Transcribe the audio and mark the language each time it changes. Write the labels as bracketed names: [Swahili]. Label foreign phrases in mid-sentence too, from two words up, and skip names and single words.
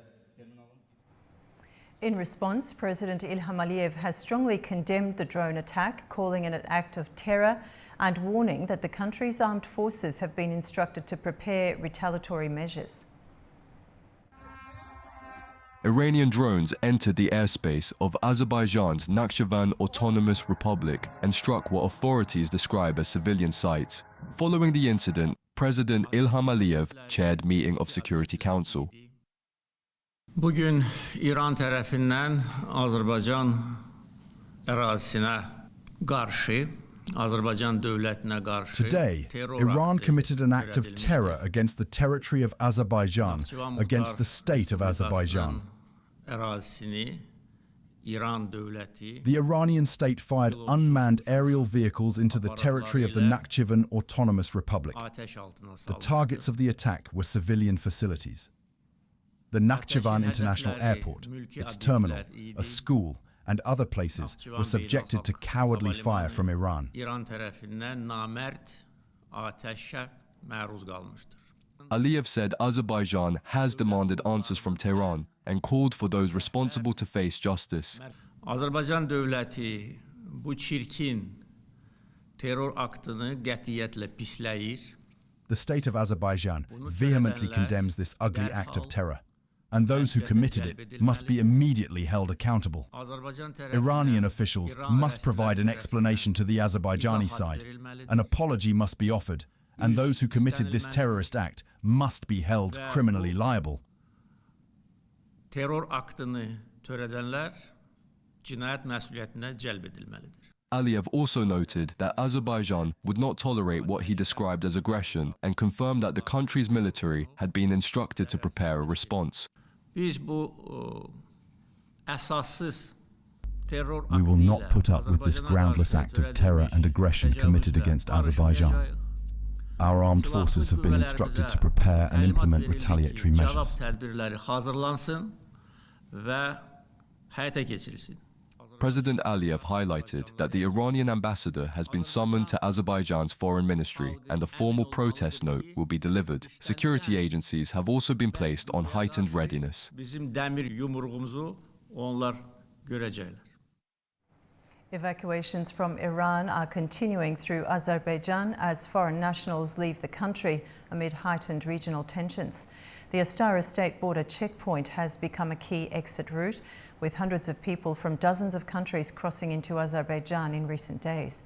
[English] In response, President Ilham Aliyev has strongly condemned the drone attack, calling it an act of terror and warning that the country's armed forces have been instructed to prepare retaliatory measures. Iranian drones entered the airspace of Azerbaijan's Nakhchivan Autonomous Republic and struck what authorities describe as civilian sites. Following the incident, President Ilham Aliyev chaired meeting of Security Council. [Azerbaijani] Bugün İran tərəfindən Azərbaycan ərazisinə qarşı, Azərbaycan dövlətinə qarşı [English] Today, Iran committed an act of terror against the territory of Azerbaijan, against the state of Azerbaijan. [Azerbaijani] Ərazisini İran dövləti [English] The Iranian state fired unmanned aerial vehicles into the territory of the Nakhchivan Autonomous Republic. The targets of the attack were civilian facilities. The Nakhchivan International Airport, its terminal, a school, and other places were subjected to cowardly fire from Iran. [Azerbaijani] İran tərəfindən namərd atəşə məruz qalmışdır. [English] Aliyev said Azerbaijan has demanded answers from Tehran and called for those responsible to face justice. [Azerbaijani] Azərbaycan dövləti bu çirkin terror aktını qətiyyətlə pisləyir. [English] The state of Azerbaijan vehemently condemns this ugly act of terror, and those who committed it must be immediately held accountable. Iranian officials must provide an explanation to the Azerbaijani side. An apology must be offered, and those who committed this terrorist act must be held criminally liable. [Azerbaijani] Terror aktını törədənlər cinayət məsuliyyətinə cəlb edilməlidir. [English] Aliyev also noted that Azerbaijan would not tolerate what he described as aggression and confirmed that the country's military had been instructed to prepare a response. [Azerbaijani] Biz bu əsassız terror [English] We will not put up with this groundless act of terror and aggression committed against Azerbaijan. Our armed forces have been instructed to prepare and implement retaliatory measures. [Azerbaijani] Tədbirləri hazırlansın və həyata keçirilsin. [English] President Aliyev highlighted that the Iranian ambassador has been summoned to Azerbaijan's foreign ministry and a formal protest note will be delivered. Security agencies have also been placed on heightened readiness. [Azerbaijani] Bizim dəmir yumruğumuzu onlar görəcəklər. [English] Evacuations from Iran are continuing through Azerbaijan as foreign nationals leave the country amid heightened regional tensions. The Astara state border checkpoint has become a key exit route, with hundreds of people from dozens of countries crossing into Azerbaijan in recent days.